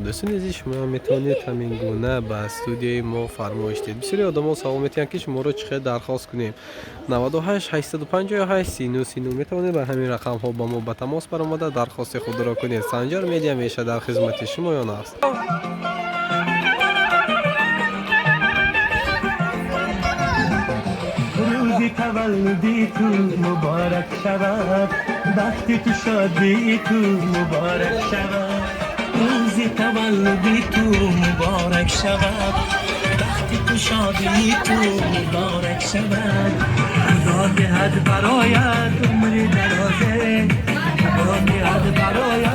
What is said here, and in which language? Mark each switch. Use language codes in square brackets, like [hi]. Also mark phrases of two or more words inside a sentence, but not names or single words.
[tg] Дӯстони азиз, шумо метавонед ҳамин гуна ба студияи мо фармоиш диҳед. Бисёри одамон савол метиҳанд ки шуморо чӣ хел дархост кунем. 98 858 39 39 метавонед ба ҳамин рақамҳо ба мо ба тамос баромада дархости худро кунед. Санҷар медиа меша дар хизмати шумоён аст. [fa] روزی تولدی تو مبارک شود وقتی تو شادی تو مبارک شود روزی تولدی تو مبارک شود وقتی تو شادی تو مبارک شود خدا دهد برایت عمری درازه خدا دهد برایت